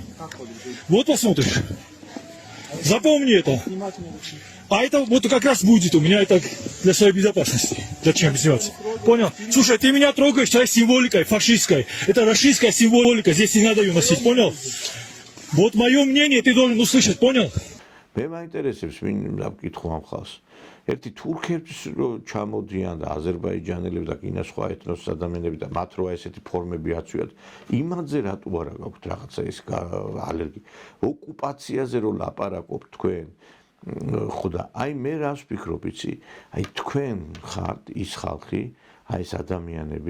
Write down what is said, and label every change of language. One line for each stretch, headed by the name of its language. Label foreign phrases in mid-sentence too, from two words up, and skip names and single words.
Russian: Вот посмотришь. Запомни это. А это вот как раз будет у меня это для своей безопасности. Зачем издеваться? Понял? Слушай, ты меня трогаешь своей символикой фашистской. Это российская символика, здесь не надо ее носить, понял? Вот мое мнение ты должен услышать, понял?
Georgian: მე მაინტერესებს ვინ დაგკითხო ამ ხალხს. ერთი თურქებს რო ჩამოდიან და აზერბაიჯანელები და კიდე სხვა ეთნოსის ადამიანები და მათ რო ესეთი ფორმები აწვიათ, იმაზე რატო არა გაქვთ რაღაცა ეს ალერგი? ოკუპაციაზე რო ლაპარაკობთ თქვენ ხოდა აი მე რას ვფიქრობ იცი აი თქვენ ხართ ის ხალხი აი ეს ადამიანები